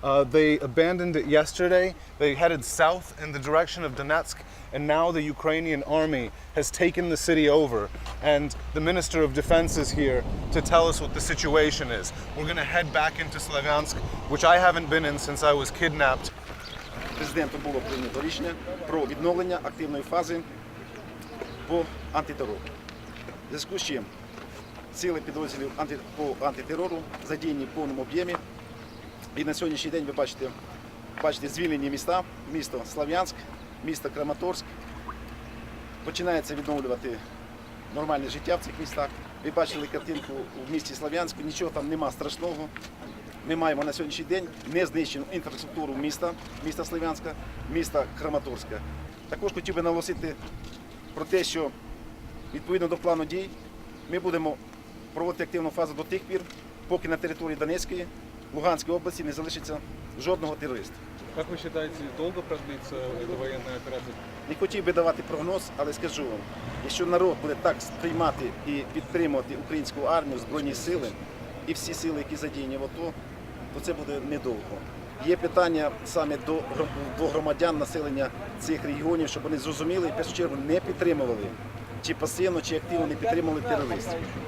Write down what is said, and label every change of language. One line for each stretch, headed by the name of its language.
English: They abandoned it yesterday. They headed south in the direction of Donetsk, and now the Ukrainian army has taken the city over. And the Minister of Defense is here to tell us what the situation is. We're going to head back into Slovyansk, which I haven't been in since I was kidnapped.
Ukrainian: Президентом було прийнято рішення про відновлення активної фази по антитерору. В зв'язку з чим сили підрозділів по антитерору задіяні в повному об'ємі. І на сьогоднішній день ви бачите звільнені міста, місто Слов'янськ, місто Краматорськ. Починається відновлювати нормальне життя в цих містах. Ви бачили картинку в місті Слов'янську, нічого там нема страшного. Ми маємо на сьогоднішній день незнищену інфраструктуру міста Слов'янська, міста Краматорська. Також хотів би наголосити про те, що відповідно до плану дій ми будемо проводити активну фазу до тих пір, поки на території Донецької,
Russian: Луганской области
Ukrainian: не залишиться жодного терориста.
Russian: Как вы считаете, долго продлится эта военная операция?
Ukrainian: Не хотів би давати прогноз, але скажу вам, якщо народ буде так сприймати і підтримувати українську армію, Збройні сили і всі сили, які задіяні в АТО, то це буде недовго. Є питання саме до громадян, населення цих регіонів, щоб вони зрозуміли і в першу чергу не підтримували, чи пасивно, чи активно не підтримували терористів.